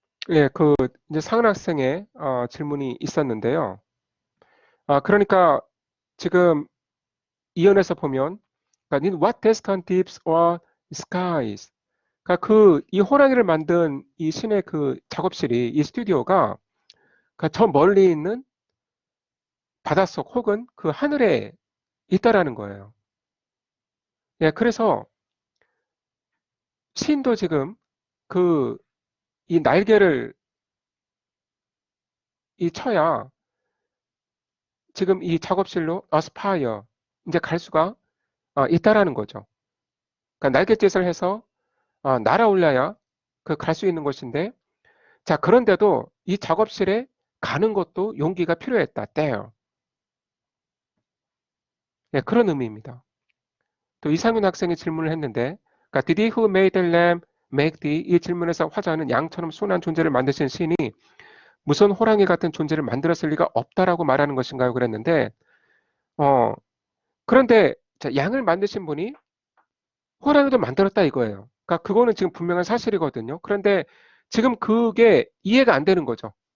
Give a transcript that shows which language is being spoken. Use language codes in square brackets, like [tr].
[ko] 예, 그 이제 상은 학생의 질문이 있었는데요. 그러니까 지금 이연에서 보면, 그러니까 [en] in what distant deeps or skies. [ko] 그러니까 그 이 호랑이를 만든 이 신의 그 작업실이 이 스튜디오가 그러니까 저 멀리 있는 바닷속 혹은 그 하늘에 있다라는 거예요. 예, 그래서 시인도 지금 그 이 날개를 이 쳐야 지금 이 작업실로 aspire 이제 갈 수가 있다라는 거죠. 그러니까 날갯짓을 해서 날아올라야 그 갈 수 있는 것인데, 자, 그런데도 이 작업실에 가는 것도 용기가 필요했다. [en] there. [ko] 예, 그런 의미입니다. 또 이상윤 학생이 질문을 했는데, 그러니까 [en] did he who made the lamb make thee? [ko] 이 질문에서 화자는 양처럼 순한 존재를 만드신 신이 무슨 호랑이 같은 존재를 만들었을 리가 없다라고 말하는 것인가요? 그랬는데, 어, 그런데 자, 양을 만드신 분이 호랑이도 만들었다 이거예요. 그러니까 그거는 지금 분명한 사실이거든요. 그런데 지금 그게 이해가 안 되는 거죠.